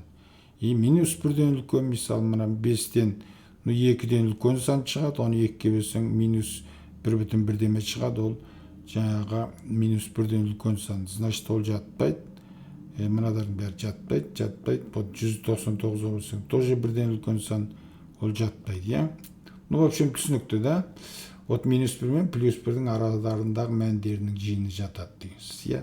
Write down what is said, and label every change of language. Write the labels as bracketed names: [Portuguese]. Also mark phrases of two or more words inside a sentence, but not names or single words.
[Kazakh] Минус 1-ден үлкен, мысалы, мына 5-ден 2-ден үлкен сан шығады. Оны 2-ге бөлсең, минус 1,1 шығады. Ол жаңағы минус 1-ден үлкен сан. Значит, ол жатпайды. Мынадардың бәрі жатпайды. Бұл 199 болсаң, тоже 1-ден үлкен сан, ол жатпайды, иә. [Russian] Ну, в общем, [Kazakh] түсінікті, да? Вот минус 1 мен плюс 1-дің араларындағы мәндерінің жиыны жатады дегенсіз, иә.